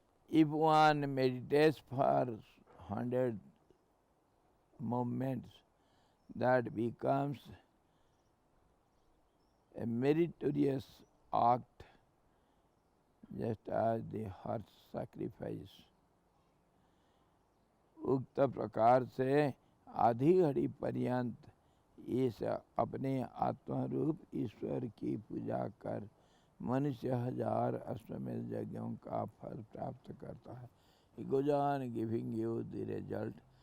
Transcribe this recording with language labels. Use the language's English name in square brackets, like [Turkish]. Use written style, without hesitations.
[English] If one meditates for 100 moments, that becomes a meritorious act, just as the horse sacrifice. [Hindi] उक्त प्रकार से आधी घड़ी पर्यंत इस अपने आत्मरूप ईश्वर की पूजा कर मनुष्य 1000 अश्वमेध यज्ञों का फल प्राप्त करता है. [English] He goes on giving you the result.